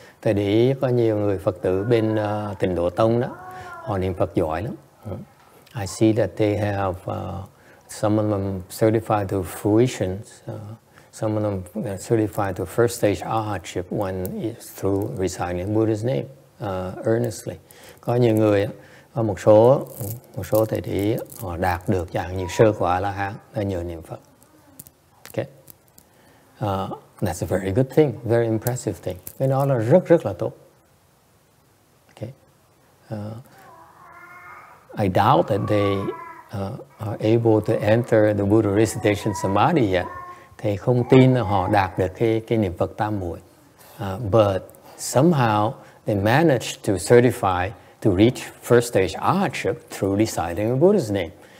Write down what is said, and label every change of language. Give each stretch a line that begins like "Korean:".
Vietnamese: Tại để có nhiều người Phật tử bên Tịnh Độ Tông đó, họ niệm Phật giỏi lắm.
English: I see that they have some of them certified to fruition, some of them are certified to first stage arhatship when it's through reciting Buddha's name earnestly.
Vietnamese: Có nhiều người, có một số thầy tỷ họ đạt được dạng như sơ quả A-la-hán là nhờ niệm Phật.
English: Okay. That's a very good thing, very impressive thing.
Vietnamese: Cái đó là rất là tốt.
English: Okay. I doubt that they are able to enter the Buddha recitation Samadhi yet.
Vietnamese: Thầy không tin là họ đạt được cái niệm Phật tam muội.
English: But somehow they managed to certify to reach first stage arhatship through reciting the Buddha's name.